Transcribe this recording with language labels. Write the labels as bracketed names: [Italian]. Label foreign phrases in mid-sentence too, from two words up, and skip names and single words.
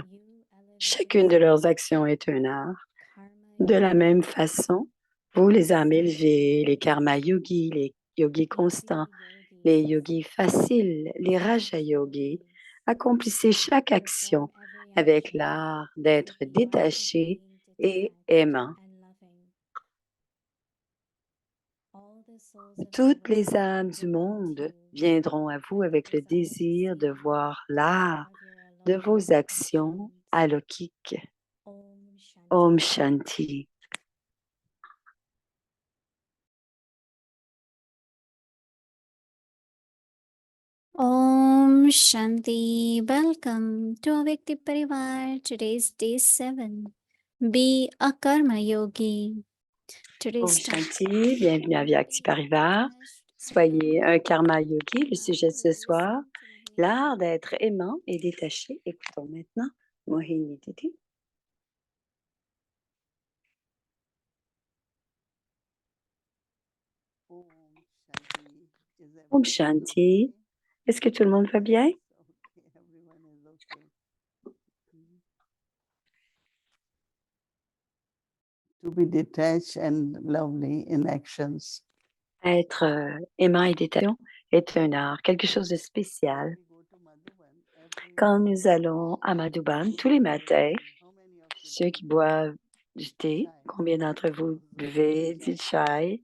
[French] Chacune de leurs actions est un art. De la même façon, vous, les âmes élevées, les karma yogis, les yogis constants, les yogis faciles, les raja yogis, accomplissez chaque action avec l'art d'être détaché et aimant. Toutes les âmes du monde viendront à vous avec le désir de voir l'art de vos actions alokhiques. [Hindi] ओम शांति. ओम शांति. [English] Welcome to Avyakti Parivar. Today's day 7. Be a karma yogi. [Hindi] ओम शांति, [French] bienvenue à Avyakti Parivar. Soyez un karma yogi. Le sujet de ce soir, l'art d'être aimant et détaché. Écoutons maintenant Mohini Didi. [Hindi] ओम शांति. [French] Est-ce que tout le monde va bien? [English] To be detached and lovely in actions. [French] Être aimant et détaché est un art, quelque chose de spécial. Quand nous allons à Madhuban tous les matins, ceux qui boivent du thé, combien d'entre vous buvez du chai?